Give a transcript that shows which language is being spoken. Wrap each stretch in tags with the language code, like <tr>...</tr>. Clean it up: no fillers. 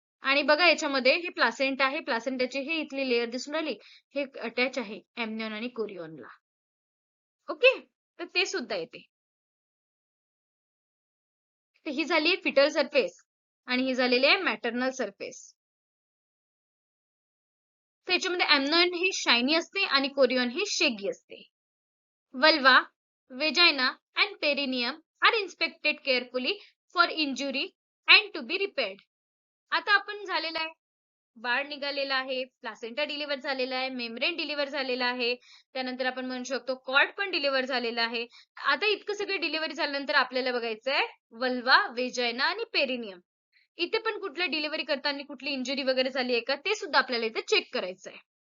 <mr>आणि बघा याच्यामध्ये हे प्लासेंटा आहे, प्लासेंटाची हे इथली लेयर दिसून राहिली, हे अटॅच आहे एमनियन आणि कोरियनला. ओके. तर ते सुद्धा येते. तर ही झाली आहे फिटल सरफेस आणि ही झालेली आहे मॅटर्नल सरफेस. त्याच्यामध्ये एमनॉन ही शायनी असते आणि कोरियन ही शेगी असते.</mr> <en>Vulva, vagina and perineum are inspected carefully for injury and to be repaired.</en> <mr>आता आपण झालेलं आहे, बाळ निघालेलं आहे, प्लासेंटा डिलिव्हर झालेला आहे, मेम्ब्रेन डिलिव्हर झालेला आहे, त्यानंतर आपण म्हणू शकतो कॉर्ड पण डिलिव्हर झालेला आहे. आता इतकं सगळं डिलिव्हरी झाल्यानंतर आपल्याला बघायचं आहे वल्वा, वेजाइना आणि पेरिनियम. इथे पण कुठल्या डिलिव्हरी करताना कुठली इंजुरी वगैरे झाली आहे का ते सुद्धा आपल्याला इथे चेक करायचं आहे.</mr>